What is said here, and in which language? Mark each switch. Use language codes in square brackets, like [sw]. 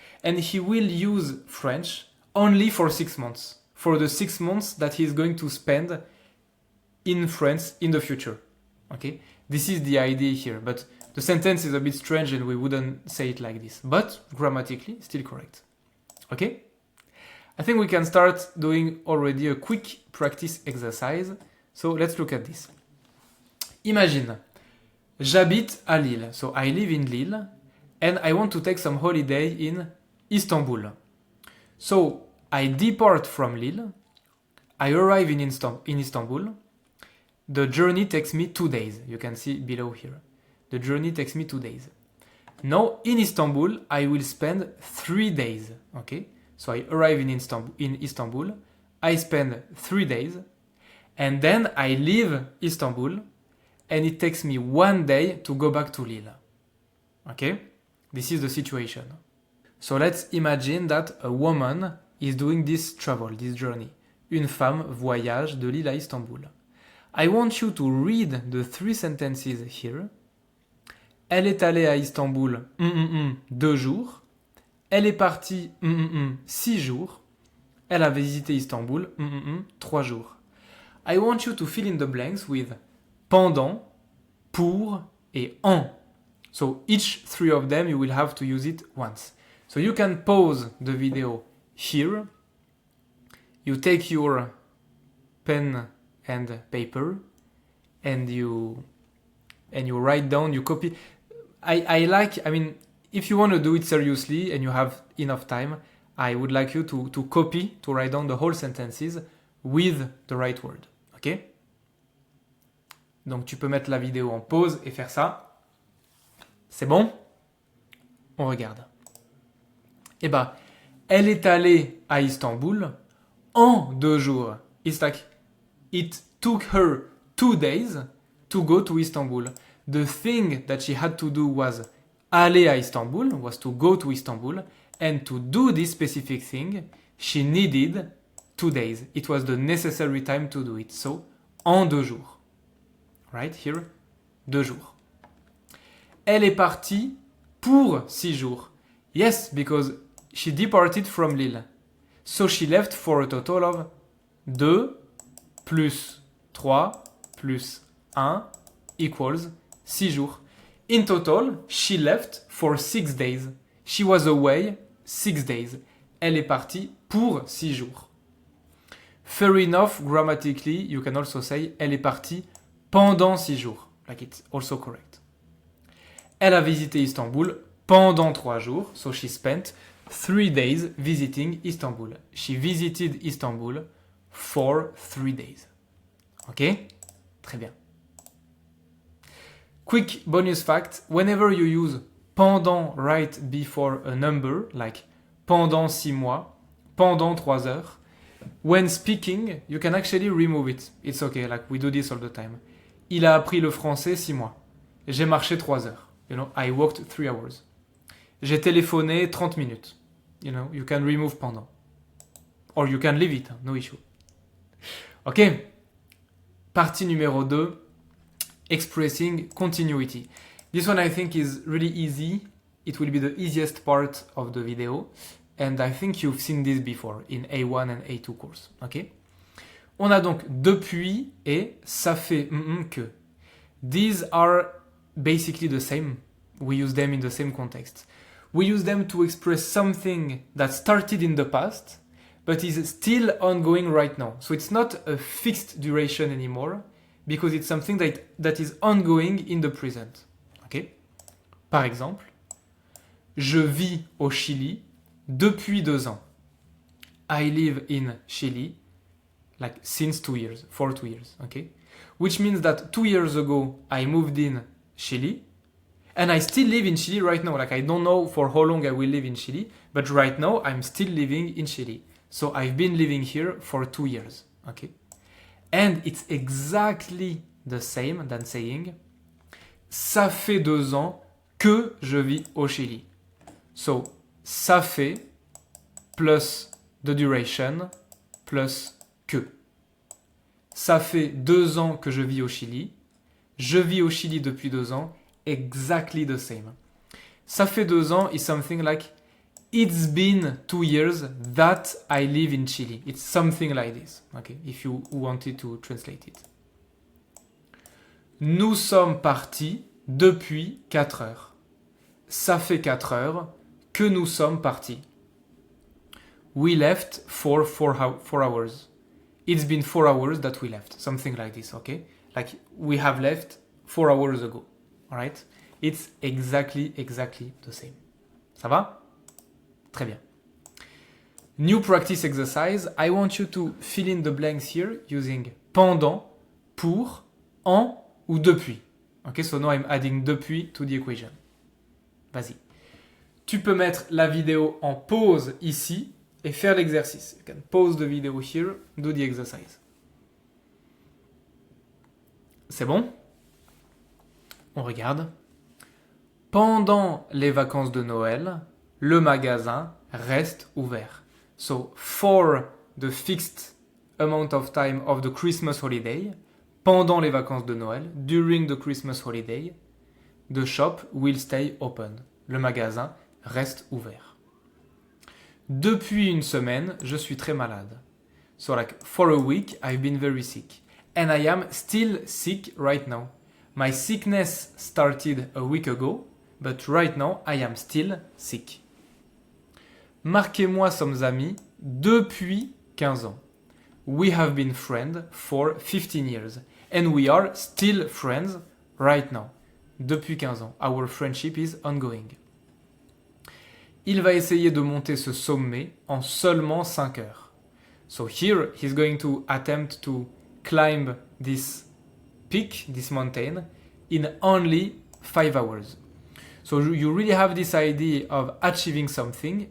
[en] And he will use French only for 6 months, for the 6 months that he is going to spend in France in the future. Okay? This is the idea here, but the sentence is a bit strange and we wouldn't say it like this, but grammatically still correct. Okay? I think we can start doing already a quick practice exercise. So let's look at this. [fr] Imagine, j'habite à Lille. [en] So I live in Lille and I want to take some holiday in Istanbul. So I depart from Lille. I arrive in Istanbul. The journey takes me 2 days. You can see below here. The journey takes me 2 days. Now in Istanbul, I will spend 3 days. Okay? So I arrive in Istanbul. I spend 3 days. And then I leave Istanbul. And it takes me 1 day to go back to Lille. Okay? This is the situation. So let's imagine that a woman is doing this travel, this journey. [fr] Une femme voyage de Lille à Istanbul. [en] I want you to read the 3 sentences here. [fr] Elle est allée à Istanbul 2 jours. Elle est partie 6 jours. Elle a visité Istanbul 3 jours. [en] I want you to fill in the blanks with pendant, pour et en. So each 3 of them you will have to use it once. So you can pause the video here. You take your pen and paper and you write down, you copy. I mean, if you want to do it seriously and you have enough time, I would like you to copy, to write down the whole sentences with the right word. Ok? [fr] Donc tu peux mettre la vidéo en pause et faire ça. C'est bon? On regarde. Eh ben, elle est allée à Istanbul en 2 jours. [en] It's like, it took her 2 days to go to Istanbul. The thing that she had to do was [fr] aller à Istanbul, [en] was to go to Istanbul, and to do this specific thing, she needed 2 days. It was the necessary time to do it. So, [fr] en 2 jours. [en] Right here, [fr] 2 jours. Elle est partie pour 6 jours. [en] Yes, because she departed from Lille. So she left for a total of 2 plus 3 plus 1 equals [fr] 6 jours. [en] In total, she left for 6 days. She was away 6 days. [fr] Elle est partie pour 6 jours. [en] Fair enough, grammatically, you can also say [fr] elle est partie pendant 6 jours. [en] Like it's also correct. [fr] Elle a visité Istanbul pendant 3 jours. [en] So she spent 3 days visiting Istanbul. She visited Istanbul for 3 days. [fr] Ok? Très bien. [en] Quick bonus fact, whenever you use pendant right before a number, like [fr] pendant 6 mois, pendant 3 heures, [en] when speaking, you can actually remove it. It's okay, like we do this all the time. [fr] Il a appris le français 6 mois. J'ai marché 3 heures. [en] You know, I walked 3 hours. [fr] J'ai téléphoné 30 minutes. [en] You know, you can remove pendant. Or you can leave it, no issue. Ok. [fr] Partie numéro 2. [en] Expressing continuity. This one I think is really easy. It will be the easiest part of the video. And I think you've seen this before in A1 and A2 course. Okay? [fr] On a donc depuis et ça fait que. [en] These are basically the same. We use them in the same context. We use them to express something that started in the past, but is still ongoing right now. So it's not a fixed duration anymore, because it's something that is ongoing in the present. Okay? [fr] Par exemple, je vis au Chili depuis 2 ans. [en] I live in Chile like since 2 years, for 2 years. Okay? Which means that 2 years ago I moved in Chile, and I still live in Chile right now. Like I don't know for how long I will live in Chile, but right now I'm still living in Chile. So I've been living here for 2 years. Okay? And it's exactly the same than saying [fr] ça fait 2 ans que je vis au Chili. [en] So ça fait plus the duration plus que. [fr] Ça fait 2 ans que je vis au Chili. Je vis au Chili depuis 2 ans. [en] Exactly the same. [fr] Ça fait 2 ans [en] is something like it's been 2 years that I live in Chile. It's something like this. Okay, if you wanted to translate it. [fr] Nous sommes partis depuis 4 heures. Ça fait 4 heures que nous sommes partis. [en] We left for 4 hours. It's been 4 hours that we left. Something like this, okay? Like we have left 4 hours ago. All right? It's exactly the same. [fr] Ça va? Très bien. [en] New practice exercise. I want you to fill in the blanks here using pendant, pour, en ou depuis. Okay, so now I'm adding depuis to the equation. [fr] Vas-y. Tu peux mettre la vidéo en pause ici et faire l'exercice. [en] You can pause the video here, do the exercise. [fr] C'est bon? On regarde. Pendant les vacances de Noël, le magasin reste ouvert. [en] So, for the fixed amount of time of the Christmas holiday, [fr] pendant les vacances de Noël, [en] during the Christmas holiday, the shop will stay open. [fr] Le magasin reste ouvert. Depuis une semaine, je suis très malade. [en] So like, for a week, I've been very sick. And I am still sick right now. My sickness started a week ago, but right now, I am still sick. [fr] Marc et moi sommes amis depuis 15 ans. [en] We have been friends for 15 years. And we are still friends right now. [fr] Depuis 15 ans. [en] Our friendship is ongoing. [fr] Il va essayer de monter ce sommet en seulement 5 heures. [en] So here, he's going to attempt to climb this peak, this mountain, in only 5 hours. So you really have this idea of achieving something.